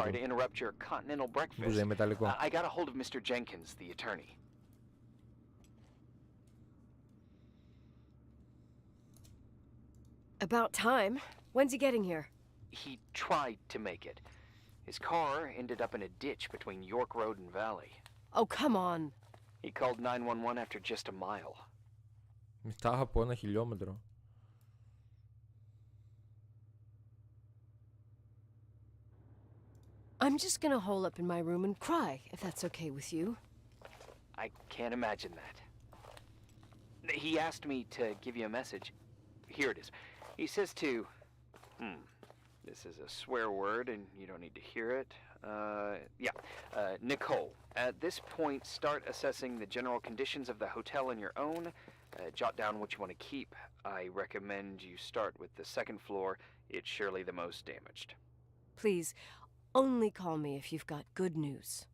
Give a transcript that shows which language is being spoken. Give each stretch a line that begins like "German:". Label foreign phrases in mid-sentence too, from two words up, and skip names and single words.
English: Sorry to interrupt your continental breakfast.
Greek: Μπουζέ μεταλλικό.
English: I got a hold of Mr. Jenkins, the attorney. About time. When's he getting here? He tried to make it. His car ended up in a ditch between York Road and Valley. Oh, come on. He called 911 after just a mile.
Greek: Μετά από 1 χιλιόμετρο.
English: I'm just gonna hole up in my room and cry, if that's okay with you. I can't imagine that. He asked me to give you a message. Here it is. He says to... This is a swear word and you don't need to hear it. Nicole, at this point start assessing the general conditions of the hotel on your own. Jot down what you want to keep. I recommend you start with the second floor. It's surely the most damaged. Please, only call me if you've got good news.